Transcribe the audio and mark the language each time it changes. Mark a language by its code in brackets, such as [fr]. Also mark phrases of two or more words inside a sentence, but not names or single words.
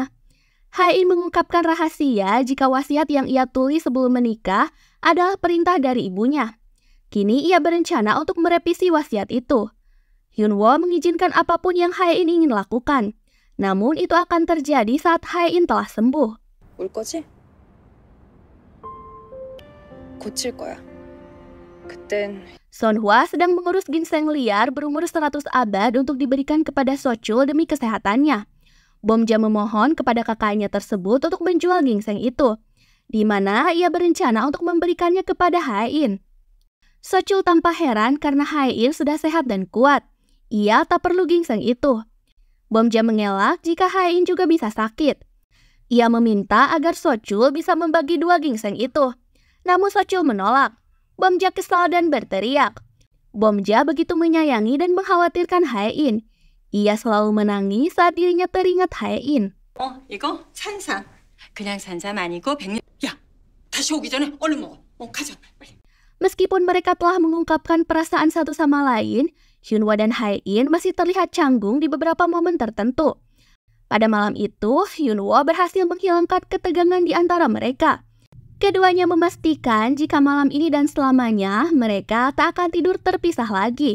[id] Hae-in mengungkapkan rahasia jika wasiat yang ia tulis sebelum menikah adalah perintah dari ibunya. Kini ia berencana untuk merevisi wasiat itu. Hyunwoo mengizinkan apapun yang Hae-in ingin lakukan. Namun itu akan terjadi saat Hae-in telah sembuh. [ko] 울 거지? 고칠 거야. 그땐 [id] Sonhwa sedang mengurus ginseng liar berumur 100 abad untuk diberikan kepada Sochul demi kesehatannya. Bomja memohon kepada kakaknya tersebut untuk menjual ginseng itu, di mana ia berencana untuk memberikannya kepada Hae-in. Sochul tampak heran karena Hae-in sudah sehat dan kuat. Ia tak perlu ginseng itu. Bomja mengelak jika Hae-in juga bisa sakit. Ia meminta agar Sochul bisa membagi 2 ginseng itu. Namun Sochul menolak. Bomja kesal dan berteriak. Bomja begitu menyayangi dan mengkhawatirkan Hae-in. Ia selalu menangis saat dirinya teringat Hae-in. [ko] 이거 산삼. 그냥 산삼 아니고 백년. 야, 다시 오기 전에 얼른 먹어. 가자. 빨리. [id] Meskipun mereka telah mengungkapkan perasaan satu sama lain, Hyunwoo dan Hae-in masih terlihat canggung di beberapa momen tertentu. Pada malam itu, Hyunwoo berhasil menghilangkan ketegangan di antara mereka. Keduanya memastikan jika malam ini dan selamanya mereka tak akan tidur terpisah lagi.